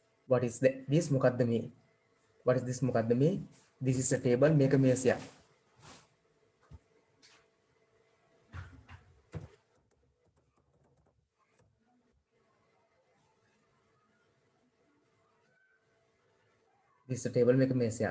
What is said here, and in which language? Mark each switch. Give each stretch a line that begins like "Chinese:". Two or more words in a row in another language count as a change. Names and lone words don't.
English: what is this
Sinhala: මොකද්ද මේ?
English: what is this
Sinhala: මොකද්ද මේ?
English: this is a table
Sinhala: මේක මේසයක්.
English: this is a table
Sinhala: මේක මේසයක්.